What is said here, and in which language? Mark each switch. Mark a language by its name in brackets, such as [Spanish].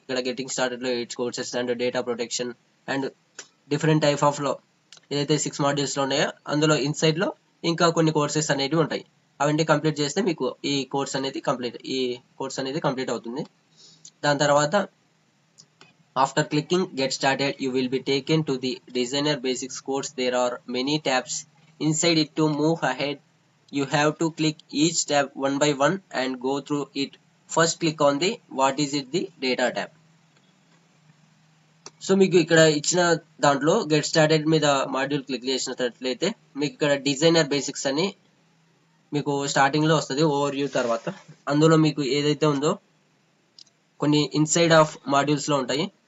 [Telugu] ఇక్కడ getting started లో 8 courses and data protection and different type of లో ఏదైతే 6 modules లో ఉన్నాయో అందులో ఇన్సైడ్ లో ఇంకా కొన్ని కోర్సెస్ అనేవి ఉంటాయి. అవన్నీ కంప్లీట్ చేస్తే మీకు ఈ కోర్స్ అనేది కంప్లీట్ అవుతుంది. దాని తర్వాత [English] After clicking get started you will be taken to the designer basics course. There are many tabs inside it. To move ahead you have to click each tab one by one and go through it. First click on the what is it the data tab. [Telugu] So మీకు ఇక్కడ ఇచ్చిన దాంట్లో get started మీద module click చేసినట్లయితే మీకు ఇక్కడ designer basics అని మీకు స్టార్టింగ్ లో వస్తుంది ఓవర్ వ్యూ. తర్వాత అందులో మీకు ఏదైతే ఉందో కొన్ని ఇన్సైడ్ ఆఫ్ మాడ్యూల్స్ లో ఉంటాయి.